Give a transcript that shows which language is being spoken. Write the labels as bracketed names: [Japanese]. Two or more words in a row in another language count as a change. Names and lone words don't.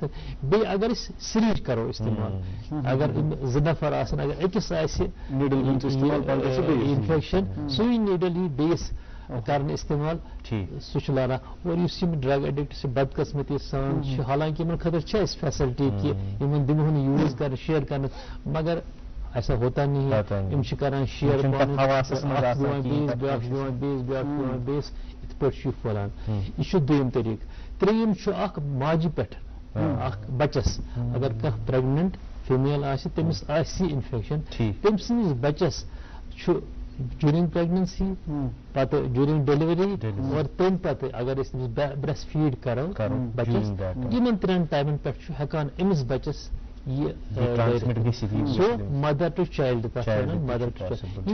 [Kashmiri] بیٚیہِ اگر أسۍ سِرینج کرو استعمال اگر یِم 2 نفر آسن اگر أکِس آسہِ انفیکشن سُے نیٖڈل یی بیٚیِس کرنہٕ استعمال سُہ چھُ لاران. اور یُس یِم [English] drug addict [Kashmiri] چھِ بدقسمتی سان چھِ حالانکہِ یِمن خٲطرٕ چھِ اَسہِ فیسلٹی کہِ یِمن دِمہون یوٗز کرنہٕ شیر کرنہٕ مگر [Urdu] ایسا ہوتا نہیں ہے. [Kashmiri] یِم چھِ کران شیر بیٛاکھ چھُ دِوان بیٚیِس یِتھ پٲٹھۍ چھُ یہِ پھٔہلان. یہِ چھُ دوٚیِم طریٖقہٕ. ترٛیٚیِم چھُ اکھ ماجہِ پٮ۪ٹھ اکھ بچس اگر کانٛہہ [English] pregnant female [Kashmiri] آسہِ تٔمِس آسہِ یہِ انفیکشن تٔمۍ سٕنٛدِس بچس چھُ [English] during pregnancy [Kashmiri] پتہٕ [English] during delivery [Kashmiri] اور تمہِ پتہٕ اگر أسۍ تٔمِس [English] breast feed [Kashmiri] کرو بچس یِمن 3 ٹایمن پٮ۪ٹھ چھُ ہٮ۪کان أمِس بچس یہِ سُہ [English] mother to child [Kashmiri] تتھ ونان [English] mother to child.